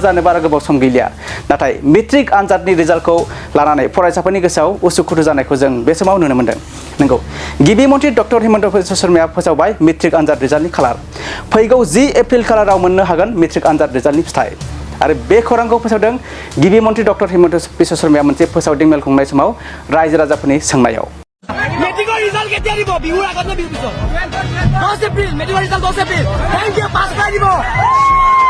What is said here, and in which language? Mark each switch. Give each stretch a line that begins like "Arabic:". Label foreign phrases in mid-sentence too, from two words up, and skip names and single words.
Bodo: जानो बारा गोबाव सम गैलिया नाथाय मेट्रिक आनजादनि रिजाल्टखौ लानानै फरायसाफोरनि गोसोआव उसुखुथु जानायखौ जों बे समाव नुनो मोन्दों नंगौ गिबि मन्थ्रि डक्टर हिमन्त बिश्व शर्माया फोसावबाय मेट्रिक आनजाद रिजाल्टनि खालार फैगौ 10 एप्रिल खालाराव मोननो हागोन मेट्रिक आनजाद रिजाल्टनि फिथाइ आरो बे खौरांखौ फोसावदों गिबि मन्थ्रि डक्टर हिमन्त बिश्व शर्माया मोनसे फोसावदिं मेल खुंनाय समाव रायजो राजाफोरनि सोंनायाव
English: matric result
Assamese: केতিয়া দিব বিহুৰ আগত নে বিহুৰ পিছত 10 এপ্ৰিল
English: matric result
Assamese: 10 এপ্ৰিল
English: thank you
Assamese: পাছ কৰাই দিব